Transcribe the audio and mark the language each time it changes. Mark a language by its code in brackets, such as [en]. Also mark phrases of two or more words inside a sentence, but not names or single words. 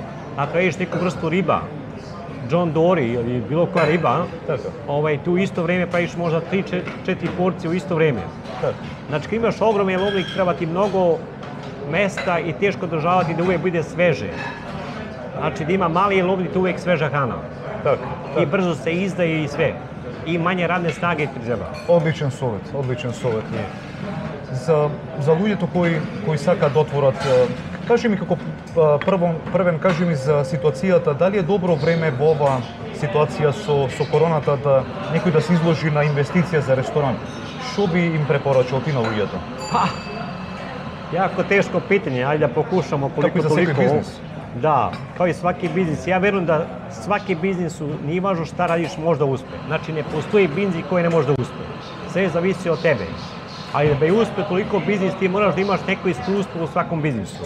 [sr] Ako radiš neku vrstu riba, John Dory ili bilo koja riba, tu u isto vrijeme praviš možda 3-4 porcije u isto vrijeme. Znači, kad imaš ogroman jelovnik, treba ti mnogo mesta i teško održavati da uvijek bude sveže. Znači, da ima mali jelovnik, to uvijek sveža hrana. I brzo se izdaje i sve. I manje radne snage ti treba. [mk] Одличен совет. За луѓето кои сакаат да отворат, кажи ми како првен кажи ми за ситуацијата, дали е добро време во ова ситуација со короната да некој да се изложи на инвестиција за ресторан? Што би им препорачал ти на луѓето? [sr] Jako teško pitanje, ajde da pokušamo koliko toliko. Kako i za svaki biznis? Da, kao i svaki biznis. Ja verujem da svaki biznis, nije važno šta radiš, može da uspe. Znači, ne postoji biznis koji ne može da uspe. Sve zavisi od tebe. Ali da bi uspe toliko biznis, ti moraš da imaš neko iskustvo u svakom biznisu.